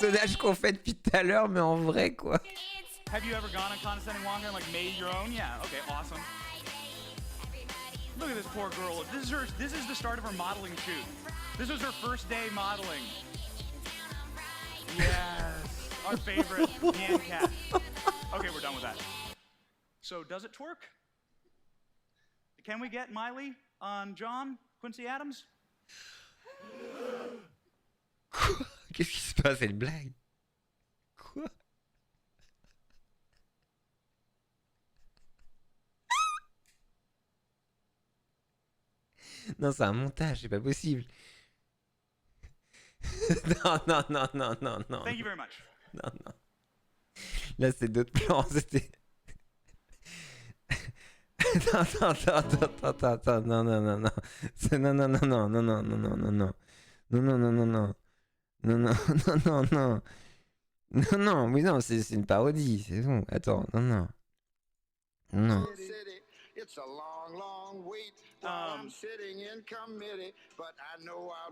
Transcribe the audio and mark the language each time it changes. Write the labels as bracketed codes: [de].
[fr] personnage qu'on fait depuis tout à l'heure, mais en vrai quoi. [en] Have you ever gone on Condescending Wonka and like made your own? Yeah, okay, awesome. Look at this poor girl. This is the start of her modeling shoot. This was her first day modeling. Yes, our favorite Nyan Cat. Okay, we're done with that. So does it twerk? Can we get Miley on John Quincy Adams? [fr] Quoi? Qu'est-ce qui se passe? C'est une blague? Quoi? Non, c'est un montage, c'est pas possible. Non, non, non, non, non, non. [en] Thank you very much. [fr] Non, non. Là, c'est d'autres plans, c'était... Non, non, non, non, non, non, non. C'est non, non, non, non, non, non, non, non, non, non. Non, non, non, non, non. Non, non, non, non, non. Non, non, oui, non, c'est une parodie, c'est bon. Attends, non, non. Non. [en] It's a long, long wait while I'm sitting in committee, but I know I'll